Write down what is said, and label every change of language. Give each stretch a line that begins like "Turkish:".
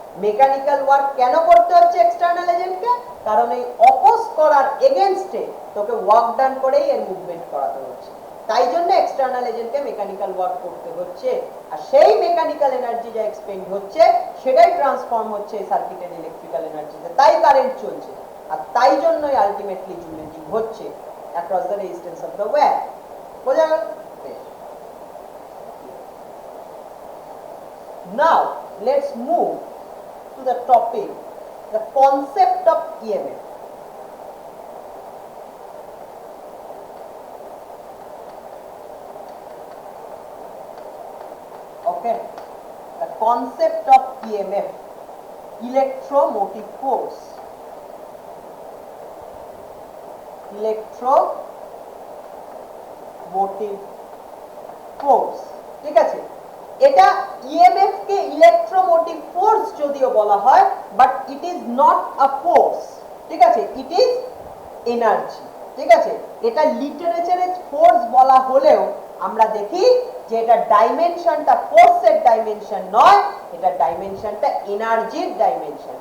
Bangla: Mechanical work কেন করতে হচ্ছে এক্সটার্নাল এজেন্টকে, কারণ এই অপোজ করার এগেইনস্টে তোকে ওয়ার্ক ডান করেই এর মুভমেন্ট করাতে হচ্ছে, তাই জন্য এক্সটার্নাল এজেন্টকে মেকানিক্যাল ওয়ার্ক করতে হচ্ছে, আর সেই মেকানিক্যাল এনার্জি যা এক্সপেন্ড হচ্ছে সেটাই ট্রান্সফর্ম হচ্ছে সার্কিটের ইলেকট্রিক্যাল এনার্জিতে, তাই কারেন্ট চলছে, আর তাই জন্যই আলটিমেটলি জুলেটিং হচ্ছে across the resistance of the wire. বোঝা গেল?
English: Now let's move to the topic, the concept of EMF. Okay, the concept of EMF, electromotive force.
Bangla: Electromotive force, ঠিক আছে, এটা ইএমএফ কে ইলেকট্রোমোটিভ ফোর্স যদিও বলা হয়,
English: But it is not a force.
Bangla: ঠিক আছে,
English: It is energy.
Bangla: ঠিক আছে, এটা লিটারেচারে ফোর্স বলা হলেও আমরা দেখি যে এটা ডাইমেনশনটা ফোর্সের ডাইমেনশন নয়, এটা ডাইমেনশনটা এনার্জির ডাইমেনশন।